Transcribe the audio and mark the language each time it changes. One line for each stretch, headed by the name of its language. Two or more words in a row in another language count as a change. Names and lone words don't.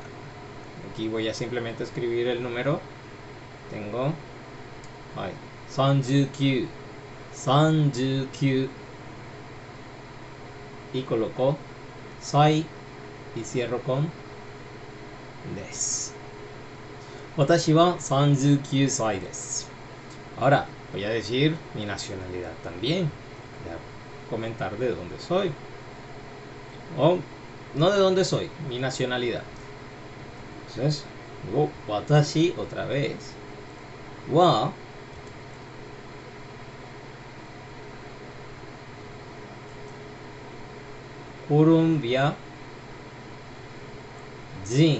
Spanish: Aquí voy a simplemente escribir el número. Tengo 39 y coloco sai y cierro con des.
Japanese: 私は39歳です.
Spanish: Ahora voy a decir mi nacionalidad también. Voy a comentar de dónde soy. O no de dónde soy, mi nacionalidad. Entonces, digo watashi otra vez.
Japanese: はコロンビア人.